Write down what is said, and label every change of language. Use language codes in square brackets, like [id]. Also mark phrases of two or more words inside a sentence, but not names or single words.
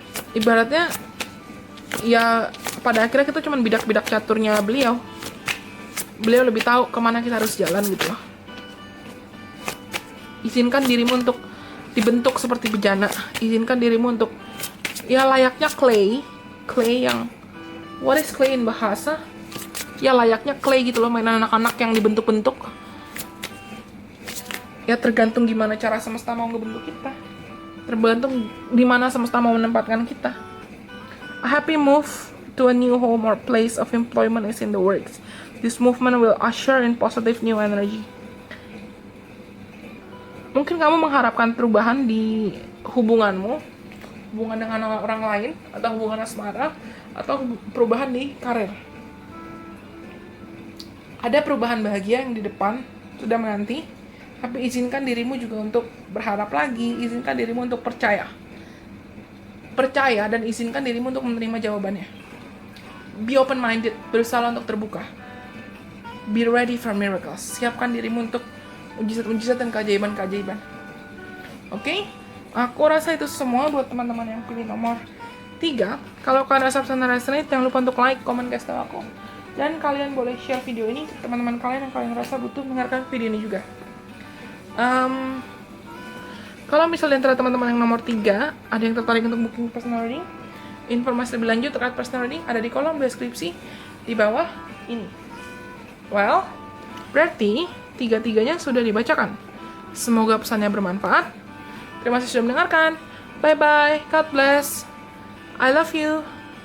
[id] ibaratnya ya pada akhirnya kita cuma bidak-bidak caturnya beliau. Beliau lebih tahu kemana kita harus jalan gitu loh. Izinkan dirimu untuk dibentuk seperti bejana. Izinkan dirimu untuk ya layaknya clay yang [en] what is clay in bahasa? [id] Ya layaknya clay gitu loh, mainan anak-anak yang dibentuk-bentuk. Ya tergantung gimana cara semesta mau ngebentuk kita. Tergantung di mana semesta mau menempatkan kita. [en] A happy move to a new home or place of employment is in the works. This movement will usher in positive new energy. [id] Mungkin kamu mengharapkan perubahan di hubunganmu, hubungan dengan orang lain, atau hubungan asmara, atau perubahan di karir. Ada perubahan bahagia yang di depan sudah menanti, tapi izinkan dirimu juga untuk berharap lagi, izinkan dirimu untuk percaya. Percaya dan izinkan dirimu untuk menerima jawabannya. [en] Be open-minded, [id] berusaha untuk terbuka. [en] Be ready for miracles. [id] Siapkan dirimu untuk mujizat-mujizat dan keajaiban-keajaiban. Oke? Aku rasa itu semua buat teman-teman yang pilih nomor 3. Kalau kalian rasa pesan resonate, jangan lupa untuk like, comment, kasih tahu aku. Dan kalian boleh share video ini ke teman-teman kalian yang kalian rasa butuh mendengarkan video ini juga. Kalau misalnya antara teman-teman yang nomor 3 ada yang tertarik untuk booking [en] personal reading, [id] informasi lebih lanjut terkait [en] personal reading [id] ada di kolom deskripsi di bawah ini. Well, berarti tiga-tiganya sudah dibacakan. Semoga pesannya bermanfaat. Terima kasih sudah mendengarkan. [en] Bye-bye. God bless. I love you.